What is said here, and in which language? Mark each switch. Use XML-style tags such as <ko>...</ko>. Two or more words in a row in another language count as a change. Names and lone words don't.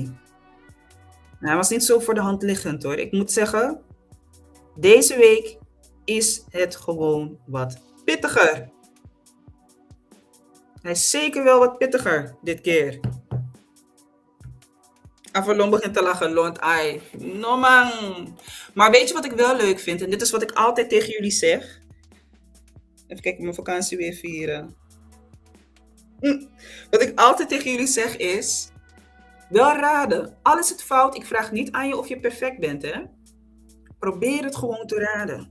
<nl>Nou, hij was niet zo voor de hand liggend hoor. Ik moet zeggen, deze week is het gewoon wat pittiger. Hij is zeker wel wat pittiger dit keer. Avalon begint te lachen, lont ai.</nl> <en>No man.</en> <nl>Maar weet je wat ik wel leuk vind? En dit is wat ik altijd tegen jullie zeg. Even kijken, mijn vakantie weer vieren. Wat ik altijd tegen jullie zeg is, wel raden. Al is het fout, ik vraag niet aan je of je perfect bent, hè. Probeer het gewoon te raden.</nl>